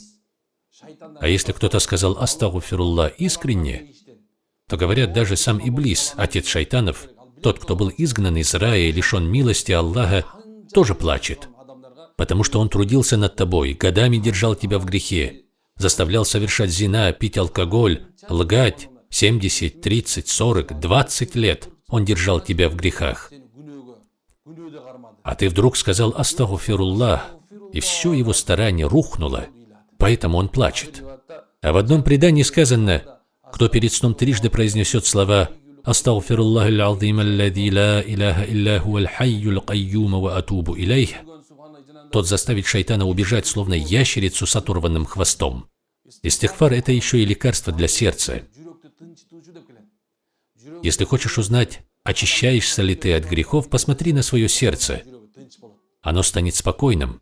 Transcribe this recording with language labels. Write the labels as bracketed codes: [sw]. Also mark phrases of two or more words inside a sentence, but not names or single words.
[ru] А если кто-то сказал «Астагфируллах» искренне, то говорят, даже сам Иблис, отец шайтанов, тот, кто был изгнан из рая и лишен милости Аллаха, тоже плачет, потому что он трудился над тобой, годами держал тебя в грехе, заставлял совершать зина, пить алкоголь, лгать 70, 30, 40, 20 лет он держал тебя в грехах. А ты вдруг сказал «Астагфируллах», и все его старание рухнуло, поэтому он плачет. А в одном предании сказано: кто перед сном трижды произнесет слова [ar] «أستغفر الله العظيم الذي لا إله إلا هو الحي القيوم وأتوب إليه», [ru] тот заставит шайтана убежать, словно ящерицу с оторванным хвостом. Истигфар – это еще и лекарство для сердца. Если хочешь узнать, очищаешься ли ты от грехов, посмотри на свое сердце. Оно станет спокойным.